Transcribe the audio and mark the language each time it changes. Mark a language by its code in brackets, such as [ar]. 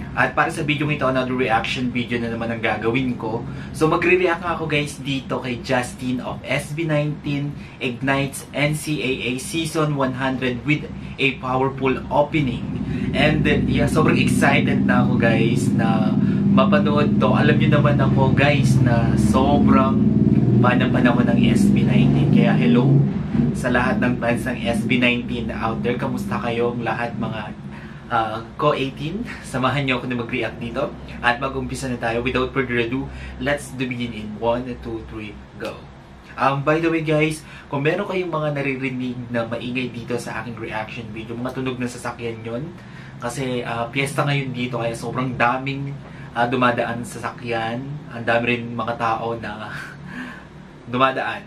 [tl] At para sa video ito, [en] another reaction video [tl] na naman ang gagawin ko. So magre-react ako guys dito kay Justin of SB19 Ignites NCAA Season 100 [en] with a powerful opening. And yeah, [tl] sobrang excited na ako guys na mapanood to. Alam niyo naman ako guys na sobrang fan ako ng SB19. Kaya hello sa lahat ng fans ng SB19 [en] out there. [tl] Kamusta kayong lahat mga co-18? Samahan niyo ako na mag-react dito. At mag-umpisa na tayo. [en] Without further ado, let's begin in 1, 2, 3, go! By the way guys, [tl] kung meron kayong mga naririnig na maingay dito sa aking reaction video, mga tunog ng sasakyan yon. Kasi piyesta ngayon dito kaya sobrang daming dumadaan sa sasakyan. Ang dami rin mga tao na dumadaan.